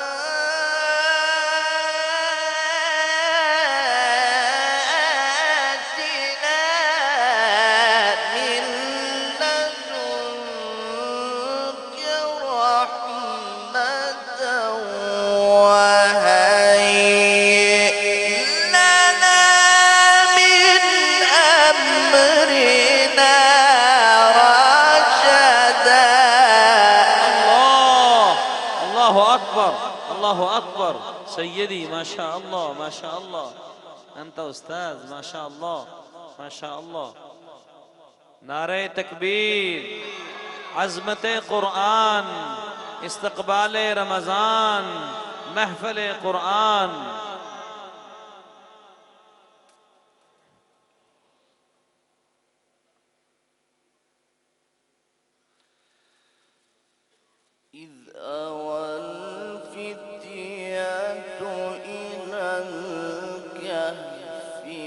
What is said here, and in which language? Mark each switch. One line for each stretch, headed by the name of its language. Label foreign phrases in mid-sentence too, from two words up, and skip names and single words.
Arabic: آتنا من لدنك رحمة وهيئ لنا من أمرنا رشدا. الله. الله أكبر الله أكبر. سيدي ما شاء الله ما شاء الله، أنت أستاذ ما شاء الله ما شاء الله.
Urdu: نعرۂ تکبیر، عظمت قرآن، استقبال رمضان، محفل قرآن.
Arabic: إذ أوى الفتية إلى الكهف